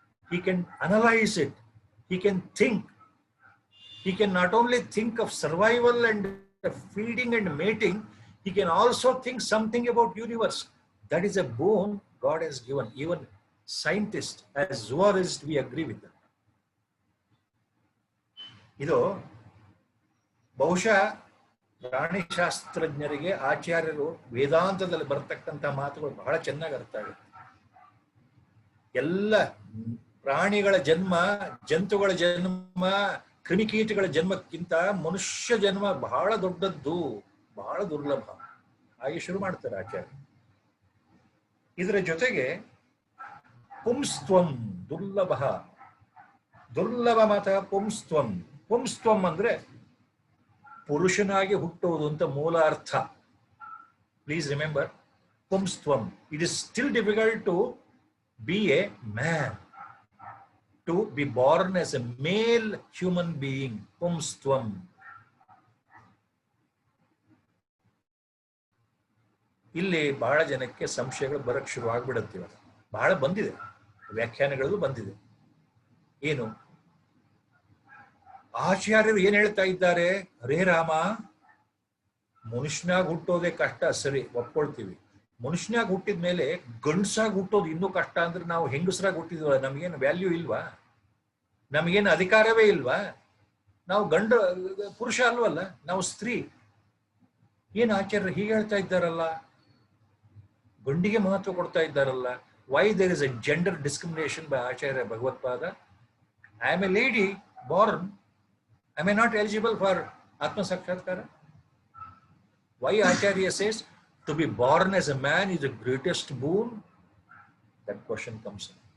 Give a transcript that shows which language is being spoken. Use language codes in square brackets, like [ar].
[en] He can analyze it. He can think. He can not only think of survival and feeding and mating, he can also think something about universe. That is a boon God has given. Even scientists, as zoologists, we agree with that. [kn] ಇದು ಬಹುಶಃ ಪ್ರಾಣಿಶಾಸ್ತ್ರಜ್ಞರಿಗೆ ಆಚಾರ್ಯರು ವೇದಾಂತದಲ್ಲಿ ಬರ್ತಕ್ಕಂಥ ಮಾತುಗಳು ಬಹಳ ಚೆನ್ನಾಗಿ ಅರ್ಥ ಆಗುತ್ತೆ. ಎಲ್ಲ ಪ್ರಾಣಿಗಳ ಜನ್ಮ, ಜಂತುಗಳ ಜನ್ಮ, ಕ್ರಿಮಿಕೀಟಗಳ ಜನ್ಮಕ್ಕಿಂತ ಮನುಷ್ಯ ಜನ್ಮ ಬಹಳ ದೊಡ್ಡದ್ದು, ಬಹಳ ದುರ್ಲಭ ಹಾಗೆ ಶುರು ಮಾಡ್ತಾರೆ ಆಚಾರ್ಯ. ಇದರ ಜೊತೆಗೆ ಪುಂಸ್ತ್ವಂ ದುರ್ಲಭ, ದುರ್ಲಭ ಮತ ಪುಂಸ್ತ್ವಂ. ಪುಂಸ್ತ್ವಂ ಅಂದ್ರೆ ಪುರುಷನಾಗಿ ಹುಟ್ಟುವುದು ಅಂತ ಮೂಲ ಅರ್ಥ. [en] Please remember, ಪುಂಸ್ತ್ವಂ. It is still difficult to be a man, to be born as a male human being. Pumstvam. [kn] ಇಲ್ಲಿ ಬಹಳ ಜನಕ್ಕೆ ಸಂಶಯಗಳು ಬರಕ್ಕೆ ಶುರುವಾಗ್ಬಿಡುತ್ತೆ. ಬಹಳ ಬಂದಿದೆ, ವ್ಯಾಖ್ಯಾನಗಳು ಬಂದಿದೆ. ಏನು ಆಚಾರ್ಯರು ಏನ್ ಹೇಳ್ತಾ ಇದ್ದಾರೆ? ಹರೇ ರಾಮ, ಮನುಷ್ಯನಾಗಿ ಹುಟ್ಟೋದೇ ಕಷ್ಟ, ಸರಿ ಒಪ್ಕೊಳ್ತೀವಿ. ಮನುಷ್ಯನಾಗಿ ಹುಟ್ಟಿದ ಮೇಲೆ ಗಂಡಸಾಗಿ ಹುಟ್ಟೋದು ಇನ್ನೂ ಕಷ್ಟ ಅಂದ್ರೆ ನಾವು ಹೆಂಗಸರಾಗಿ ಹುಟ್ಟಿದ್ವ, ನಮಗೇನು ವ್ಯಾಲ್ಯೂ ಇಲ್ವಾ? ನಮಗೇನು ಅಧಿಕಾರವೇ ಇಲ್ವಾ? ನಾವು ಪುರುಷ ಅಲ್ವಲ್ಲ, ನಾವು ಸ್ತ್ರೀ. ಏನು ಆಚಾರ್ಯರು ಹೀಗೆ ಹೇಳ್ತಾ ಇದ್ದಾರಲ್ಲ, ಗಂಡಿಗೆ ಮಹತ್ವ ಕೊಡ್ತಾ ಇದ್ದಾರಲ್ಲ? [en] Why there is a gender discrimination by Acharya Bhagavatpada? I am a lady born, am I not eligible for Atma Sakshatkara? Why Acharya says to be born as a man is the greatest boon? That question comes in.